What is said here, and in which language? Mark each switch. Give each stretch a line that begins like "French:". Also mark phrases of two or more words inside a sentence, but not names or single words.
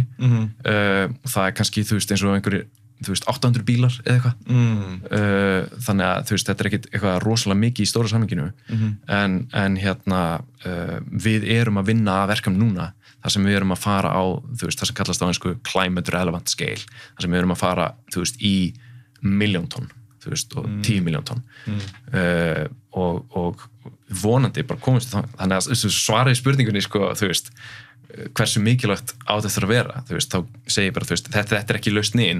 Icelandic: Það er kannski eins og einhverjir 800 bílar eða eitthvað. Þannig að þetta er ekkit eitthvað rosalega mikið í stóra samhenginu. En við erum að vinna að verkefni núna þar sem við erum að fara á það sem kallast á einsku
English: climate relevant scale,
Icelandic: þar sem við erum að fara í 1.000.000 tonn og 10.000.000 tonn og vonandi bara komist þannig að svara í spurningunni hversu mikilvægt á þetta að vera þá segi ég bara þetta er ekki lausnin